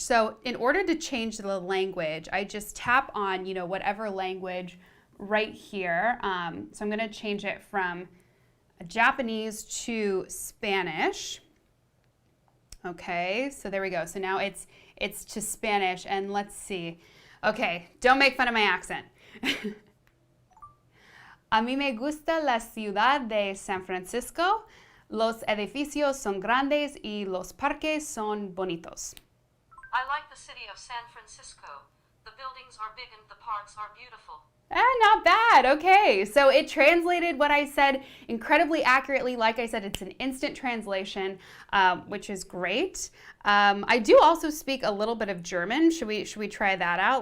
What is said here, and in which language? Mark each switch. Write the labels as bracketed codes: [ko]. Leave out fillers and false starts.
[en] So in order to change the language, I just tap on, whatever language right here. So I'm gonna change it from Japanese to Spanish. Okay, so there we go. So now it's to Spanish and let's see. Okay, don't make fun of my accent. [es] A mí me gusta la ciudad de San Francisco. Los edificios son grandes y los parques son bonitos. [en] I like the city of San Francisco. The buildings are big and the parks are beautiful. Not bad. Okay, so it translated what I said incredibly accurately. Like I said, it's an instant translation, which is great. I do also speak a little bit of German. Should we try that out?